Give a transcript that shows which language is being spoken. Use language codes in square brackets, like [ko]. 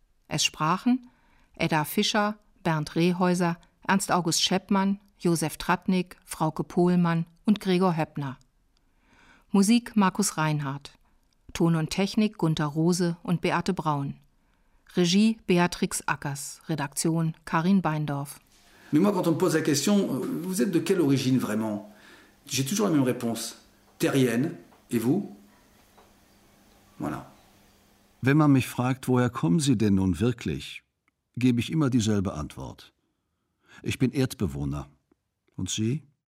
[de] Es sprachen Edda Fischer, Bernd Rehäuser, Ernst August Scheppmann, Josef Tratnik, Frauke Pohlmann und Gregor Höppner. Musik Markus Reinhardt. Ton und Technik Gunter Rose und Beate Braun. Regie Beatrix Ackers. Redaktion Karin Beindorf. [fr] Mais moi, quand on me pose la question, vous êtes de quelle origine vraiment? J'ai toujours la même réponse. Terrienne. Et vous? Voilà. [de] Wenn man mich fragt, woher kommen Sie denn nun wirklich, gebe ich immer dieselbe Antwort. Ich bin Erdbewohner. Und Sie?